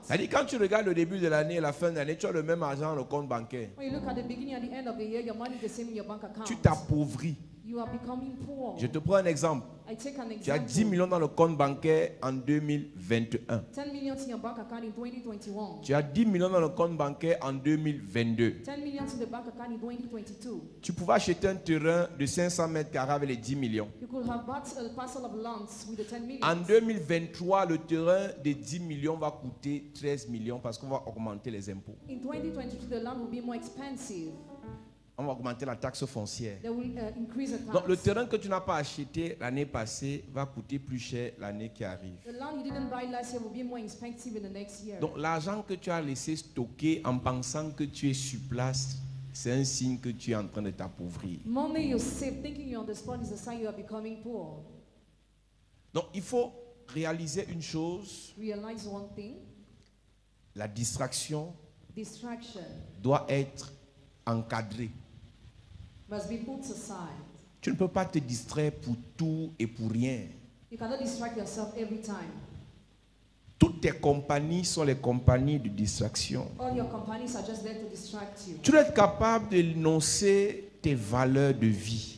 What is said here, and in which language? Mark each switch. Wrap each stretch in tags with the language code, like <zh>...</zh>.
<fr>C'est-à-dire quand tu regardes le début de l'année et la fin de l'année, tu as le même argent dans le compte bancaire.</fr> <en>When you look at the beginning and the end of the year, your money is the same in your bank account.</en> <fr>Tu t'appauvris.</fr> <en>You are becoming poor.</en> <fr>Je te prends un exemple.</fr> <en>I take an</en> <fr>Tu as</fr> <en>example.</en> <fr>10 millions dans le compte bancaire en 2021.</fr> <en>10 million in your bank account in 2021.</en> <fr>Tu as 10 millions dans le compte bancaire en 2022.</fr> <en>10 million in the bank account in 2022.</en> <fr>Tu pouvais acheter un terrain de 500 mètres carrés avec les 10 millions.</fr> <en>You could have bought a parcel of lands with the 10 million.</en> <fr>En 2023, le terrain de 10 millions va coûter 13 millions parce qu'on va augmenter les impôts.</fr> <en>In 2022, the land will be more expensive.</en> <fr>On va augmenter la taxe foncière.</fr> <en>They will increase the tax.</en> <fr>Donc le terrain que tu n'as pas acheté l'année passée va coûter plus cher l'année qui arrive.</fr> <en>The land you didn't buy last year will be more expensive in the next year.</en> <fr>Donc l'argent que tu as laissé stocker en pensant que tu es sur place, c'est un signe que tu es en train de t'appauvrir.</fr> <en>Money you save thinking you're on the spot is a sign you are becoming poor.</en> <fr>Donc il faut réaliser une chose,</fr> <en>Realize one thing.</en> <fr>la distraction</fr> <en>Distraction</en> <fr>doit être encadrée.</fr> <en>must be put aside.</en> <fr>Tu ne peux pas te distraire pour tout et pour rien.</fr> <en>You cannot distract yourself every time.</en> <fr>Toutes tes compagnies sont les compagnies de distraction.</fr> <en>All your companies are just there to distract you.</en> <fr>Tu dois être capable d'énoncer tes valeurs de vie.</fr>